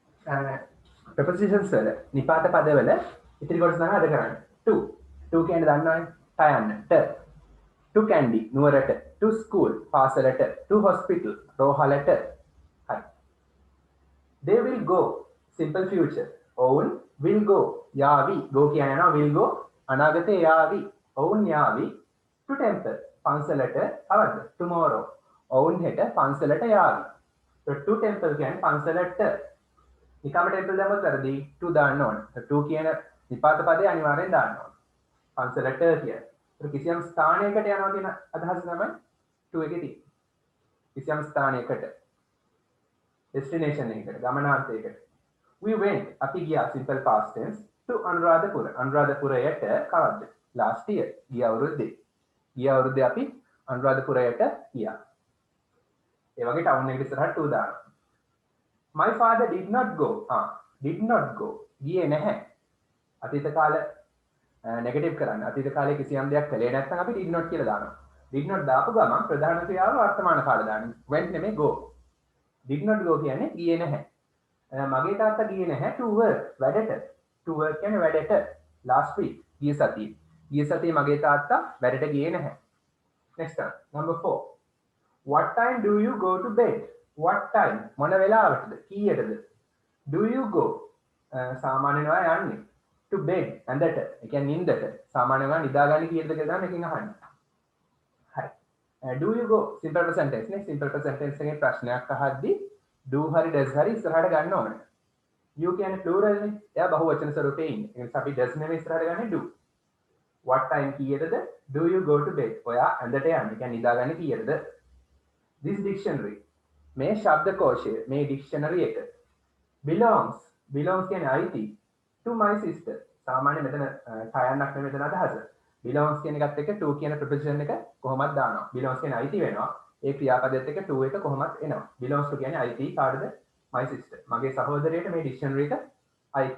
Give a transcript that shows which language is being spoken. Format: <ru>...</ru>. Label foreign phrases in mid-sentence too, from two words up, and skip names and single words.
<si>prepositions වල නිපාත පදවල ඉතිරි කොටස තමයි අද කරන්නේ. to කියන්නේ දන්නවනේ. කයන්නට.</si> <en>to candy</en> <si>නුවරට.</si> <en>to school පාසලට. to hospital රෝහලට.</en> <si>හරි.</si> <en>they will go simple future.</en> <si>ඔවුන්</si> <en>will go</en> <si>යාවි. go කියන්නේ යනවා</si> <en>will go</en> <si>අනාගතේ යාවි. ඔවුන් යාවි</si> <en>to temple</en> <si>පන්සලට අවද tomorrow. ඔවුන් හෙට පන්සලට යාවි.</si> <en>to temple</en> <si>කියන්නේ පන්සලට. නිකම්ම temple දැම්මොත් වැරදි. to දාන්න ඕන. to කියන නිපාත පදේ අනිවාර්යෙන් දාන්න ඕන. පන්සලට කියන. ඒක කිසියම් ස්ථානයකට යනවා කියන අදහස තමයි to එකේ තියෙන්නේ. කිසියම් ස්ථානයකට. destination එකකට, ගමනාන්තයකට.</si> <en>We went</en> <si>අපි ගියා</si> <en>simple past tense to අනුරාධපුර.</en> <si>අනුරාධපුරයට කවද්ද?</si> <en>last year.</en> <si>ගිය අවුරුද්දේ. ගිය අවුරුද්දේ අපි අනුරාධපුරයට ගියා. ඒ වගේ ටවුන් එකට ඉස්සරහට to දානවා.</si> <en>My father did not go. did not go.</en> <si>ගියේ නැහැ. අතීත කාල නෙගටිව් කරන්න. අතීත කාලේ කිසියම් දෙයක් කළේ නැත්නම් අපි</si> <en>did not</en> <si>කියලා දානවා.</si> <en>did not</en> <si>දාපු ගමන් ප්‍රධාන ක්‍රියාව වර්තමාන කාලේ දාන්න. went නෙමෙයි go.</si> <en>did not go</en> <si>කියන්නේ ගියේ නැහැ. මගේ තාත්තා ගියේ නැහැ</si> <en>to work</en> <si>වැඩට.</si> <en>to work</en> <si>කියන්නේ වැඩට.</si> <en>last week</en> <si>ගිය සතියේ. ගිය සතියේ මගේ තාත්තා වැඩට ගියේ නැහැ.</si> <en>next one number 4. what time do you go to bed? what time</en> <si>මොන වෙලාවටද? කීයටද?</si> <en>do you go</en> <si>සාමාන්‍යනවා යන්නේ</si> <en>to bed</en> <si>ඇඳට. ඒ කියන්නේ නිින්දට. සාමාන්‍යනවා නිදාගන්නේ කීයටද කියලා තමයි එකකින් අහන්නේ. හරි.</si> <en>do you go simple present tense නේ. simple present tense</en> <si>එකේ ප්‍රශ්නයක් අහද්දී do හරි does හරි ඉස්සරහට ගන්න ඕනේ. you කියන්නේ plural නේ. එයා බහුවචන ස්වරූපේ ඉන්නේ. ඒ නිසා අපි does නෙමෙයි ඉස්සරහට ගන්නේ do.</si> <en>what time</en> <si>කීයටද?</si> <en>do you go to bed?</en> <si>ඔයා ඇඳට යන්නේ. කියන්නේ නිදාගන්නේ කීයටද?</si> <en>this dictionary</en> <si>මේ ශබ්දකෝෂය මේ</si> <en>dictionary එක belongs</en> <si>කියන්නේ අයිති</si> <en>to my sister.</en> <si>සාමාන්‍ය මෙතන ඡායන්නක් නෙමෙයි මෙතන අදහස. belongs කියන එකත් එක්ක to කියන preposition එක කොහොමද දානවා. belongs කියන්නේ අයිති වෙනවා. ඒ ක්‍රියාපදයට එක්ක to එක කොහොමද එනවා.</si> <en>belongs to</en> <si>කියන්නේ අයිති කාටද?</si> <en>my sister.</en> <si>මගේ සහෝදරයට මේ dictionary එක අයිති.</si>